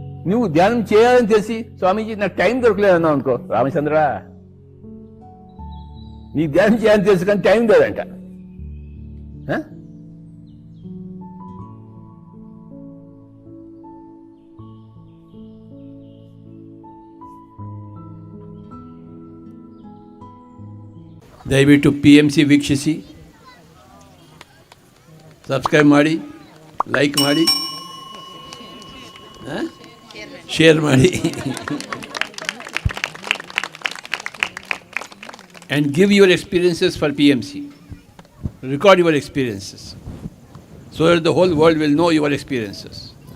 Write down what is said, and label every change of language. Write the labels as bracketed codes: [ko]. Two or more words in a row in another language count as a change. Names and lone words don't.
[te] నువ్వు ధ్యానం చేయాలని తెలిసి స్వామీజీ నాకు టైం దొరకలేదు అన్నావు అనుకో, రామచంద్ర నీకు ధ్యానం చేయాలని తెలుసు కానీ టైం లేదంట. [kn] ದಯವಿಟ್ಟು PMC ವೀಕ್ಷಿಸಿ, ಸಬ್ಸ್ಕ್ರೈಬ್ ಮಾಡಿ, ಲೈಕ್ ಮಾಡಿ, ಶೇರ್ ಮಾಡಿ, [en] and give your experiences for PMC. Record your experiences so that the whole world will know your experiences.